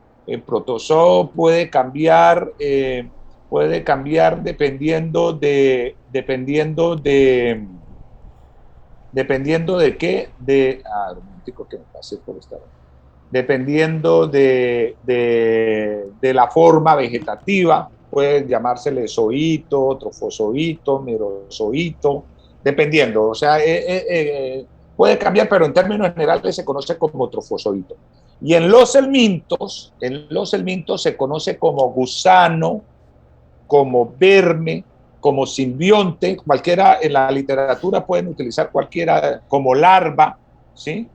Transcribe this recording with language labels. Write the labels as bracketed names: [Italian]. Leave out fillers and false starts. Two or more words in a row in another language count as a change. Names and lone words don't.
[Spanish] El protozoo puede cambiar dependiendo de qué, un momentico que me pasé por esta, dependiendo de la forma vegetativa, puede llamársele zoito, trofozoito, merozoito, dependiendo, o sea, puede cambiar, pero en términos generales se conoce como trofozoito. Y en los helmintos se conoce como gusano, como verme, como simbionte, cualquiera en la literatura pueden utilizar cualquiera, como larva, ¿sí?